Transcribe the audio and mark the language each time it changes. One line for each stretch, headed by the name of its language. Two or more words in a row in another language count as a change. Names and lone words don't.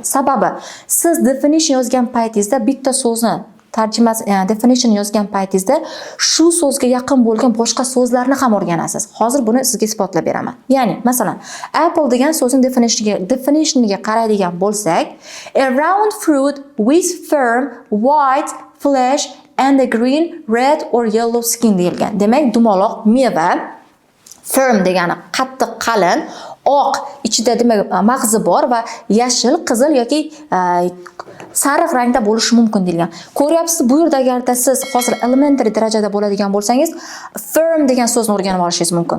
Uzbek: Sababi siz definition yozgan paytingizda bitta so'zni tarjimasi, definition yozgan paytingizda shu so'zga yaqin bo'lgan boshqa so'zlarni ham o'rganasiz. Hozir buni sizga isbotlab beraman. Ya'ni, masalan, apple degan so'zning definitioniga qaraydigan bo'lsak,
English: a round fruit with firm white flesh and a green, red or yellow skin deyilgan.
Uzbek: Demak, dumaloq meva, firm degani qattiq, qalin, oq, ichida demak mag'zi bor va yashil, qizil yoki sariq rangda bo'lishi mumkin deyilgan. Ko'ryapsiz, bu yerda agarda siz hozir elementary darajada bo'ladigan bo'lsangiz, firm degan so'zni o'rganib olishingiz mumkin.